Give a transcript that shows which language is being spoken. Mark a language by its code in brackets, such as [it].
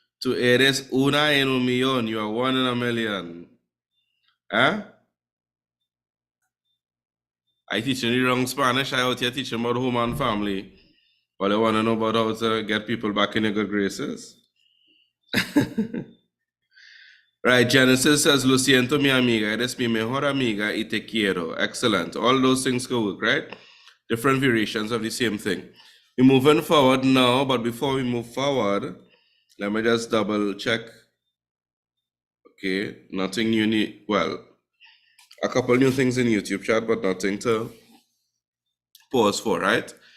[es] Tú eres una en un millón. [en] You are 1 in a million. [es] Huh? [en] I teaching you wrong Spanish. I out here teaching about home and family. But I want to know about how to get people back in your good graces. Right, Genesis says, [es] Lo siento, mi amiga. Eres mi mejor amiga y te quiero. [en] Excellent. All those things go work, right? Different variations of the same thing. We're moving forward now, but before we move forward, let me just double check. Okay, nothing new. Well, a couple new things in YouTube chat, but nothing to pause for, right?